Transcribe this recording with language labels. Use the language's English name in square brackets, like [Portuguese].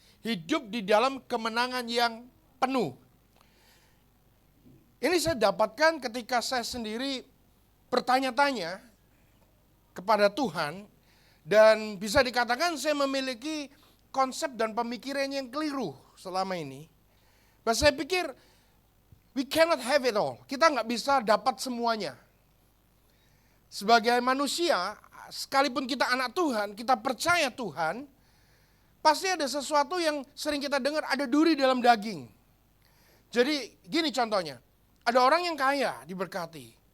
[Indonesian] Hidup di dalam kemenangan yang penuh. Ini saya dapatkan ketika saya sendiri bertanya-tanya kepada Tuhan dan bisa dikatakan saya memiliki konsep dan pemikiran yang keliru selama ini. Dan saya pikir [English] we cannot have it all. [Indonesian] Kita nggak bisa dapat semuanya. Sebagai manusia, sekalipun kita anak Tuhan, kita percaya Tuhan, pasti ada sesuatu yang sering kita dengar, ada duri dalam daging. Jadi gini contohnya, ada orang yang kaya diberkati.